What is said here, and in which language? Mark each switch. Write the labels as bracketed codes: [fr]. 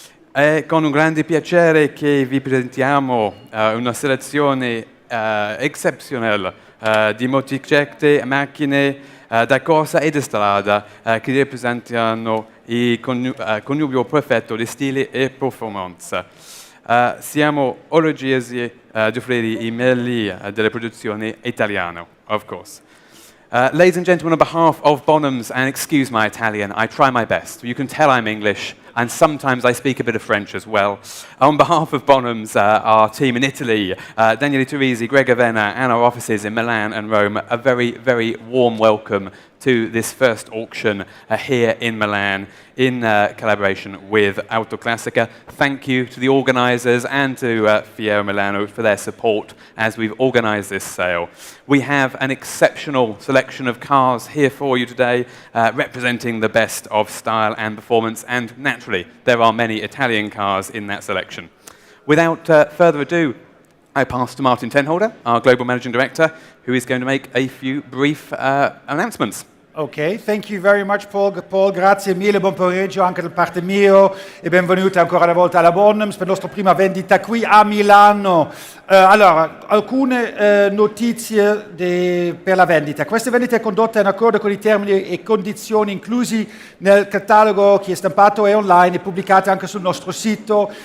[it] È con un grande piacere che vi presentiamo una selezione eccezionale di motociclette, macchine da corsa e di strada che rappresentano il connubio perfetto di stile e performance. Siamo orgogliosi di offrire i meglio della produzione italiana, [en] of course. Ladies and gentlemen, on behalf of Bonhams, and excuse my Italian, I try my best. You can tell I'm English, and sometimes I speak a bit of French as well. On behalf of Bonhams, our team in Italy, Daniele Turisi, Greg Avena, and our offices in Milan and Rome, a very, very warm welcome to this first auction here in Milan in collaboration with AutoClassica. Thank you to the organisers and to F430 Milano for their support as we've organised this sale. We have an exceptional selection of cars here for you today, representing the best of style and performance, and naturally, there are many Italian cars in that selection. Without further ado, I pass to Martin Tenholder, our Global Managing Director, who is going to make a few brief announcements. Ok, thank you very much Paul, [it] grazie mille, buon pomeriggio anche da parte mia e benvenuti ancora una volta alla Bonhams per la nostra prima vendita qui a Milano. Allora, alcune notizie per la vendita. Questa vendita è condotta in accordo con i termini e condizioni inclusi nel catalogo che è stampato e online e pubblicato anche sul nostro sito.